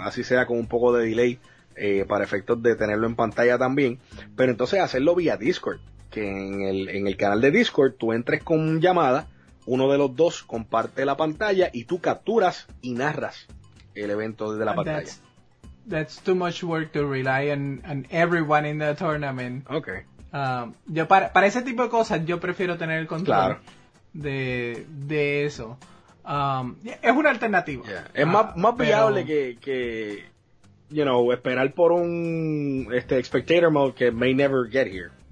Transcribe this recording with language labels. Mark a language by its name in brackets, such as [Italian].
[Spanish] Así sea con un poco de delay para efectos de tenerlo en pantalla también, pero entonces hacerlo vía Discord, que en el canal de Discord tú entres con llamada, uno de los dos comparte la pantalla y tú capturas y narras el evento desde la pantalla. [English] That's too much work to rely on everyone in the tournament. Okay. [Spanish] Yo para ese tipo de cosas yo prefiero tener el control. Claro. De eso. Es una alternativa. [English] Yeah. [Spanish] Es más viable que [English] you know, [Spanish] esperar por un spectator mode que [English] may never get here.